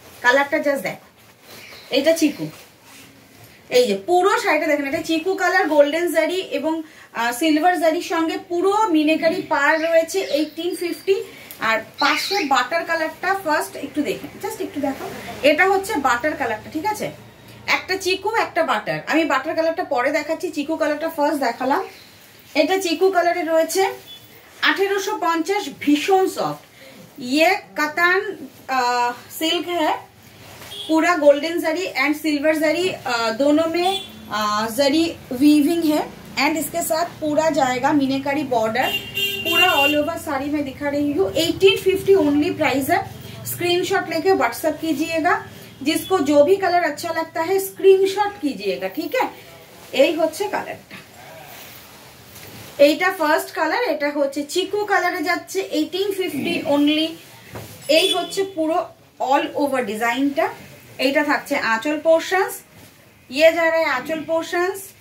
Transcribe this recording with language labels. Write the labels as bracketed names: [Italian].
[Bangla] কালারটা জাস্ট দেখো, এইটা চিকু। এই যে পুরো শাড়িটা দেখেন, এটা চিকু কালার, গোল্ডেন জারি এবং সিলভার জারির সঙ্গে পুরো মিনেকারি পার রয়েছে 1850। আর পাশে বাটার কালারটা ফার্স্ট একটু দেখেন, জাস্ট একটু দেখো, এটা হচ্ছে বাটার কালারটা, ঠিক আছে। একটা চিকু একটা বাটার, আমি বাটার কালারটা পরে দেখাচ্ছি, চিকু কালারটা ফার্স্ট দেখালাম। এটা চিকু কালারে রয়েছে 1850, ভীষণ সফট। [Hindi] ये कतान सिल्क है, पूरा गोल्डन जरी एंड सिल्वर जरी दोनों में जरी वीविंग है। एंड इसके साथ पूरा जाएगा मीनाकारी बॉर्डर, पूरा ऑल ओवर साड़ी में दिखा रही हूँ। 1850 ओनली प्राइस है। स्क्रीनशॉट लेके व्हाट्सएप कीजिएगा, जिसको जो भी कलर अच्छा लगता है स्क्रीनशॉट कीजिएगा, ठीक है। [Bangla] यही होच्छे कलरटा, এইটা ফার্স্ট কালার, এটা হচ্ছে চিকু কালারে যাচ্ছে 1850 অনলি। এই হচ্ছে পুরো অল ওভার ডিজাইনটা। এইটা থাকছে আঁচল পোর্শনস, ইয়ে যারা আঁচল পোর্শনস।